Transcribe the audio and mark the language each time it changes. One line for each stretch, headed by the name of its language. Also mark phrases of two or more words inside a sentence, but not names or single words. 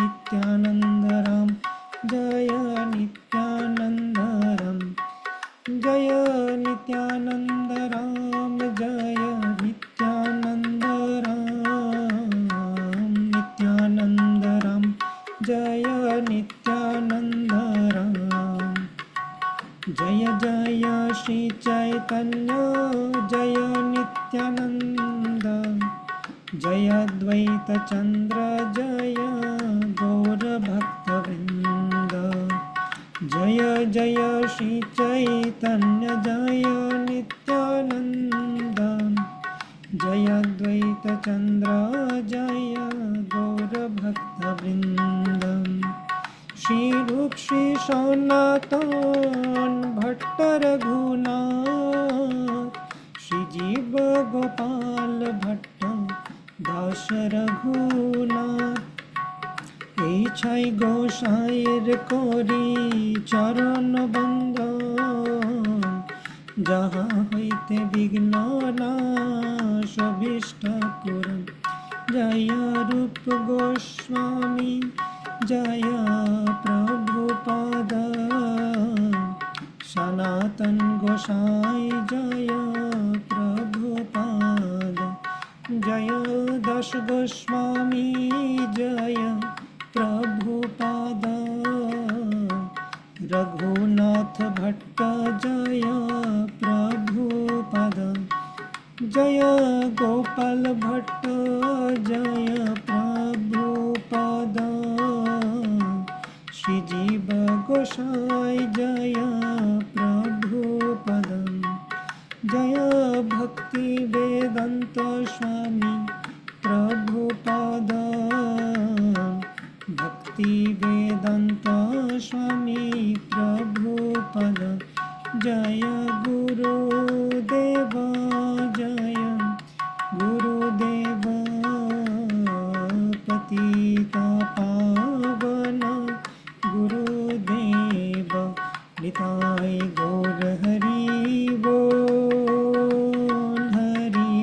Hindi: जय नित्यानंद राम जय नित्यानंद राम जय नित्यानंद राम जय नित्यानंद राम जय जय श्री चैतन्य जय नित्यानंद जय द्वैत चंद्र जय गौरभक्तवृंद जय जय श्री चैतन्य जय नित्यानंद जय द्वैत चंद्र जय गौरभक्तवृंद श्री रूप श्री सनातन भट्ट रघुनाथ
Bangla: श्री जीव गोपाल भट्ट दास रघुनाथ এই ছাই গোসাইয়ের করি চরণ বন্দন যাহা হইতে বিঘ্ন নাশ অভীষ্ট পূরণ জয় রূপ গোস্বামী
Hindi: जय प्रभुपाद सनातन गोसाई जय प्रभुपाद जय दश गोस्वामी जय प्रभुपाद रघुनाथ भट्ट जय प्रभुपाद जय गोपाल भट्ट जय प्रभुपाद श्री जीव गोसाई जय प्रभुपद जय भक्ति वेदांत स्वामी प्रभुपाद भक्ति वेदांत स्वामी प्रभुपद जय गुरुदेव जय गुरुदेव पतित पावन गुरुदेव निताय गौर हरि बोल हरि